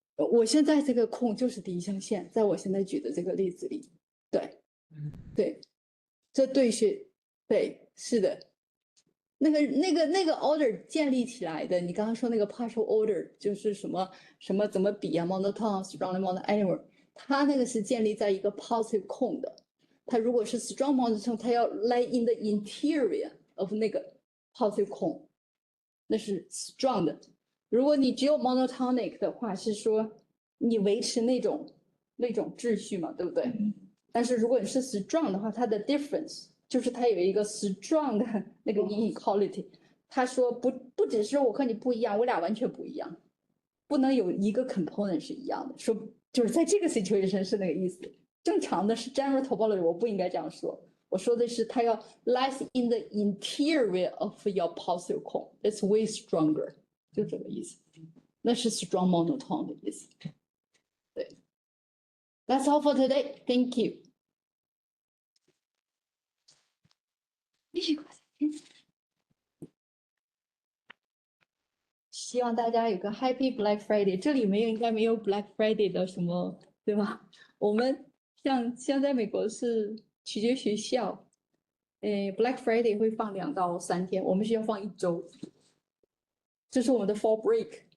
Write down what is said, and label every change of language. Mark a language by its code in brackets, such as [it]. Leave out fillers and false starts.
[zh] 我现在这个空就是第一象限，在我现在举的这个例子里，对，对，这对是，对，是的。那个 order 建立起来的，你刚刚说那个 partial order 就是什么怎么比啊 monotone strong monotone anywhere， 它那个是建立在一个 positive 空的。它如果是 strong monotone， 它要 lie in the interior of 那个 positive 空，那是 strong 的。如果你只有 monotonic 的话，是说你维持那种秩序嘛，对不对？但是如果你是 strong 的话，它的 difference。就是它有一个 strong 的那个 inequality， 他说不只是我和你不一样，我俩完全不一样，不能有一个 component 是一样的。说就是在这个 situation 是那个意思。正常的是 general topology， 我不应该这样说。我说的是它要 [en] lies in the interior of your positive cone， it's way stronger， [zh] 就这个意思。那是 strong monotone 的意思。对 [en] ，That's all for today. Thank you. [zh] 希望大家有个 Happy Black Friday。这里应该没有 Black Friday 的什么，对吧？我们像在美国是取决学校，Black Friday 会放2到3天，我们学校放1周，这是我们的 Fall Break。